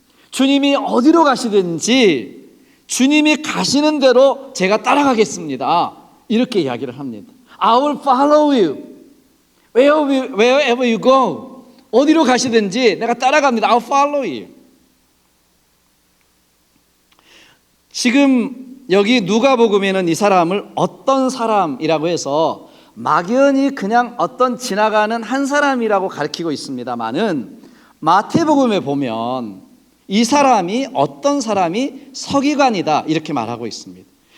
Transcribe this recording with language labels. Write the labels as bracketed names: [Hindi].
[Korean] 주님이 어디로 가시든지 주님이 가시는 대로 제가 따라가겠습니다. 이렇게 이야기를 합니다. [English] I will follow you wherever you go. [Korean] 어디로 가시든지 내가 따라갑니다. [English] I'll follow you. [Korean] 지금 여기 누가복음에는 이 사람을 어떤 사람이라고 해서 막연히 그냥 어떤 지나가는 한 사람이라고 가리키고 있습니다만은 마태복음에 보면 이 사람이 어떤 사람이 서기관이다 이렇게 말하고 있습니다.